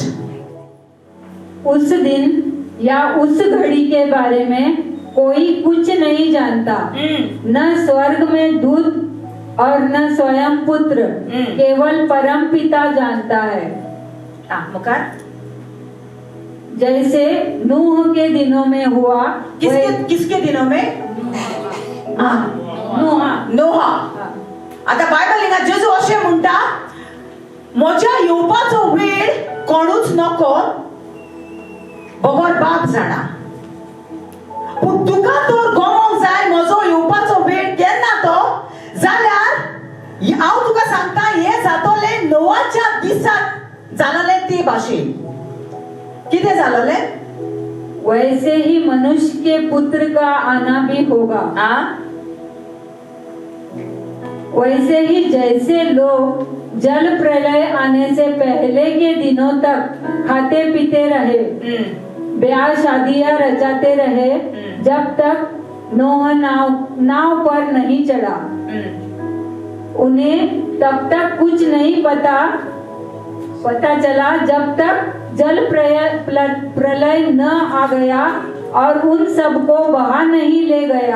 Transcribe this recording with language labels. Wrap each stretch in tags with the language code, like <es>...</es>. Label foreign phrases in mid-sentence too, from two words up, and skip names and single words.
<hi>उस दिन या उस घड़ी के बारे में कोई कुछ नहीं जानता, न स्वर्ग में दूत और न स्वयं पुत्र, केवल परम पिता जानता है.</hi> <kok>मुकार</kok> <hi>जैसे नूह के दिनों में हुआ. किसके दिनों में? नोहा.</hi> <kok>आता बायबल हिंगा जेजू अशें म्हणटा, म्हज्या येवपाचो वेळ कोणूच नको, भगवान बाप जाणा. पूण तुका तर गोमोंक जाय म्हजो येवपाचो वेळ केन्ना तो, जाल्यार हांव तुका सांगता हे जातोले नोवाच्या दिसाक जालोले ते भाशेन. कितें जालोले?</kok> <hi>वैसे ही मनुष्य के पुत्र का आना भी होगा. वैसे ही जैसे लोग जल प्रलय आने से पहले के दिनों तक खाते पीते रहे, ब्याह शादियां रचाते रहे, जब तक नोह नाव पर नहीं चढ़ा, उन्हें तब तक कुछ नहीं पता चला जब तक जल प्रलय न आ गया और उन सबको बहा नहीं ले गया.</hi>